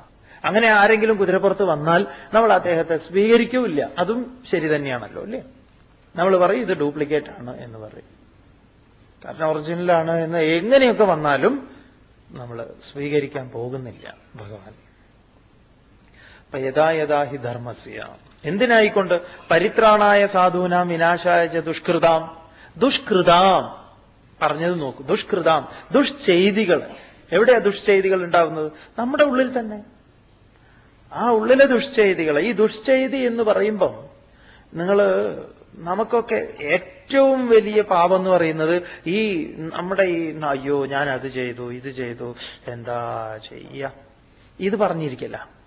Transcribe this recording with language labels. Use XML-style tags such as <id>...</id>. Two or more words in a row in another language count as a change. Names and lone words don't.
<ml>അങ്ങനെ ആരെങ്കിലും കുതിരപ്പുറത്ത് വന്നാൽ നമ്മൾ അദ്ദേഹത്തെ സ്വീകരിക്കൂല്ല. അതും ശരി തന്നെയാണല്ലോ, അല്ലേ? നമ്മൾ പറയും ഇത് ഡ്യൂപ്ലിക്കേറ്റ് ആണ് എന്ന് പറയും. കാരണം ഒറിജിനലാണ് എന്ന് എങ്ങനെയൊക്കെ വന്നാലും നമ്മൾ സ്വീകരിക്കാൻ പോകുന്നില്ല ഭഗവാൻ. അപ്പൊ</ml> <sa>യഥാ യഥാ ഹി ധർമ്മസ്യ,</sa> <ml>എന്തിനായിക്കൊണ്ട്?</ml> <sa>പരിത്രാണായ സാധൂനാം വിനാശായ ച ദുഷ്കൃതാം.</sa> <ml>ദുഷ്കൃതാം പറഞ്ഞത് നോക്കൂ, ദുഷ്കൃതാം, ദുഷ്ചെയ്തികൾ. എവിടെയാ ദുഷ്ചെയ്തികൾ ഉണ്ടാവുന്നത്? നമ്മുടെ ഉള്ളിൽ തന്നെ. ആ ഉള്ളിലെ ദുഷ്ചെയ്തികൾ. ഈ ദുഷ്ചെയ്തി എന്ന് പറയുമ്പം നമുക്കൊക്കെ ഏറ്റവും വലിയ പാപം എന്ന് പറയുന്നത് ഈ നമ്മുടെ ഈ അയ്യോ ഞാൻ അത് ചെയ്തു ഇത് ചെയ്തു എന്താ ചെയ്യ ഇത് പറഞ്ഞിരിക്കില്ല.</ml>